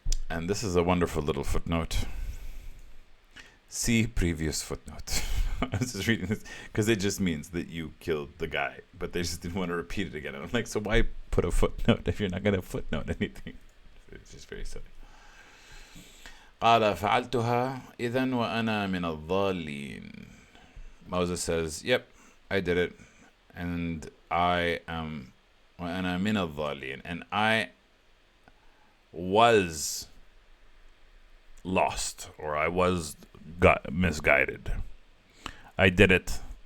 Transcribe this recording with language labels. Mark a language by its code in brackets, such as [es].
[en] And this is a wonderful little footnote. See previous footnote. I was just reading this because it just means that you killed the guy, but they just didn't want to repeat it again. And I'm like, so why put a footnote if you're not going to footnote anything? It's just very silly. [ar] قال فعلتها إذن وأنا من الضالين. [en] Moses says, yep, I did it, and I am [ar] وأنا من الضالين, [en] and I was lost, or I was misguided. I did it.